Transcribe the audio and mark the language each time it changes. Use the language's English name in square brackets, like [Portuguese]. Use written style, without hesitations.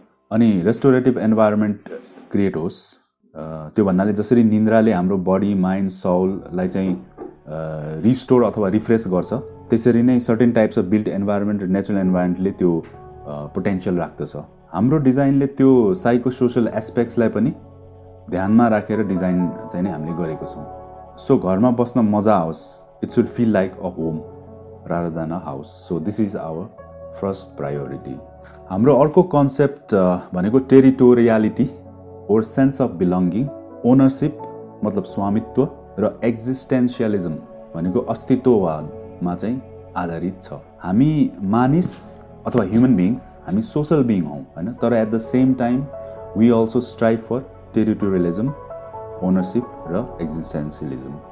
[Nepali] अनि रेस्टोरेटिभ environment create होस्, त्यो भन्नाले जसरी निन्द्राले हाम्रो बडी, माइन्ड, सोललाई चाहिँ रिस्टोर अथवा रिफ्रेस गर्छ, त्यसरी नै certain types of built environment र नेचुरल एन्भाइरोमेन्टले त्यो पोटेन्सियल राख्दछ। हाम्रो डिजाइनले त्यो साइको सोसल एस्पेक्ट्सलाई पनि ध्यानमा राखेर डिजाइन चाहिँ नै हामीले गरेको छौँ। [English] सो [Nepali] घरमा बस्न मजा आओस्, [English] It should feel like a home rather than a house. So this is our first priority. [Nepali] हाम्रो अर्को कन्सेप्ट भनेको टेरिटोरियालिटी और सेन्स अफ बिलोङ्गिङ, ओनरसिप मतलब स्वामित्व र एक्जिस्टेन्सियलिजम भनेको अस्तित्ववादमा चाहिँ आधारित छ। हामी मानिस अथवा [English] human beings, हामी social being [Nepali] हौँ, हैन, तर [English] At the same time we also strive for territorialism, ownership र existentialism.